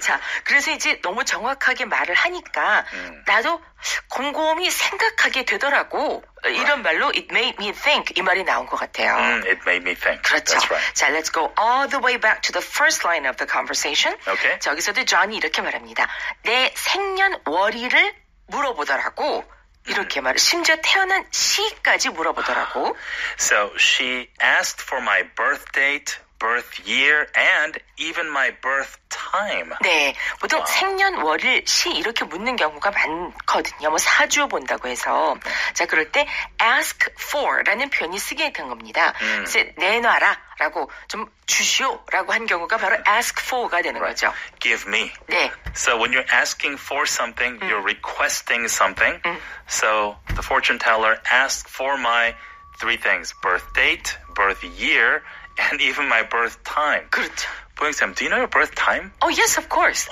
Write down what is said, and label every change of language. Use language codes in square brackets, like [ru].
[ko] 자, 그래서 이제 너무 정확하게 말을 하니까 나도 곰곰이 생각하게 되더라고. 이런 말로 [en] it made me think [ko] 이 말이 나온 것 같아요. [en] It made me think. [ko] 그렇죠. [en] That's right. 자, let's go all the way back to the first line of the conversation. Okay. [ko] 자, 여기서도 존이 이렇게 말합니다. 내 생년월일을 물어보더라고. 이렇게 말을 심지어 태어난 시까지 물어보더라고. [en] So she asked for my birth date, birth year, and even my birth time. [ko] 네, 보통 생년월일, 시 이렇게 묻는 경우가 많거든요. 사주 본다고 해서. 자, 그럴 때 ask for라는 표현이 쓰게 된 겁니다. 그래서 내놔라 라고 좀 주시오 라고 한 경우가 바로 ask for가 되는 거죠. [en] Give me. [ko] 네. [en] So when you're asking for something, you're requesting something. So the fortune teller asked for my three things: birth date, birth year, and even my birth time. [ko] 그렇죠. [en] 보영쌤, do you know your birth time? Oh, yes, of course.